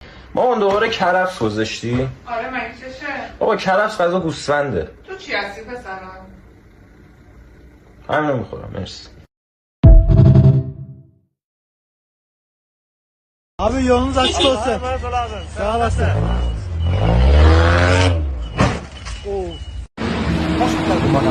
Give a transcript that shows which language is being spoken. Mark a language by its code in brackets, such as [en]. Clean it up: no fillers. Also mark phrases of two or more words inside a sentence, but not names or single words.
[fa] مامان دوباره کرفس گذاشتی؟ آره مگه چشه؟ بابا کرفس غذا گوسفنده. تو چی هستی پسرم؟ همینو میخورم مرسی. [tr] Abi yolunuz açık olsun. Sağ olasın. Oo. Hoş geldin bana.